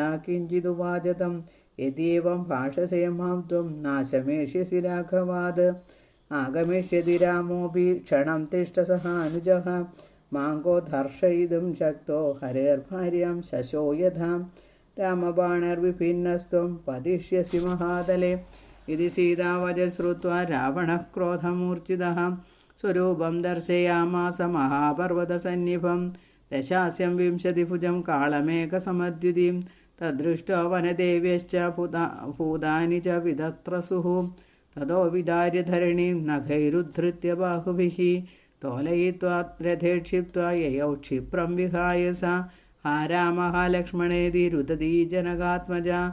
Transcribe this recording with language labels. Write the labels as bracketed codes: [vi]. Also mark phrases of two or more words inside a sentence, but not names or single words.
[sa] किञ्चिदुवाच तं यद्येवं भाषसे मां त्वं नाशमेष्यसि राघवात् आगमिष्यति रामोऽपि क्षणं तिष्ठ सहानुजः माङ्गो दर्शयितुं शक्तो हरेर्भार्यां शशो यथा रामबाणर्विभिन्नस्त्वं पतिष्यसि महातले इति सीतावच श्रुत्वा रावणः क्रोधमूर्छितः സ്വരൂപം ദർശയാമാസ മഹാപർവതസന്നിഭം ദശാസ്യം വിംശതിഭുജം കാളമേകസമദ്യുതിം തദ്ദൃഷ്ടോ വനദേവ്യശ്ച ഭൂതാനി ച വിദത്രസുഃ തതോ വിദാര്യ ധരണീം നഖൈരുദ്ധൃത്യ ബാഹുഭിः തോലയിത്വാ രഥേ ക്ഷിപ്ത്വാ യയൗ ക്ഷിപ്രം വിഹായ സ ആരാമഃ ലക്ഷ്മണേതി രുദതി ജനകാത്മജ